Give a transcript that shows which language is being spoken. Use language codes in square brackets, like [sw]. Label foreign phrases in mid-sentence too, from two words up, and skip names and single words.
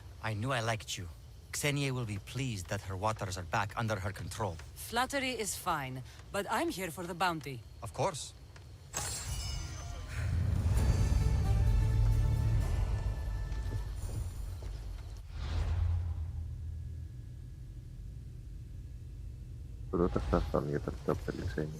[en] I knew I liked you. Xenia will be pleased that her waters are back under her control. Flattery is fine, but I'm here for the bounty. Of course. [el] Πρώτα αυτά φτάνουν για τα λεφτά που θέλει Ξένια.